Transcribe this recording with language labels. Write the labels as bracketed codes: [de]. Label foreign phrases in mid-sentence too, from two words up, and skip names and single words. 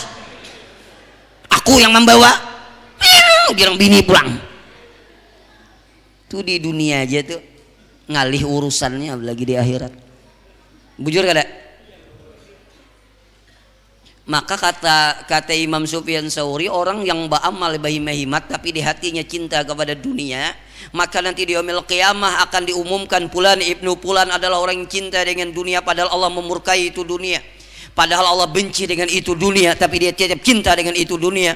[id] Aku yang membawa. Biar bini pulang. [bjn] Tuh di dunia aja tuh ngalih urusannya, lagi di akhirat. Bujur kada? [id] Maka kata Imam Sufyan Tsauri, orang yang beramal bahimahimat tapi di hatinya cinta kepada dunia, maka nanti di [ar] يوم القيامة [id] akan diumumkan Fulan ibnu Fulan adalah orang yang cinta dengan dunia, padahal Allah memurkai itu dunia, padahal Allah benci dengan itu dunia, tapi dia tetap cinta dengan itu dunia.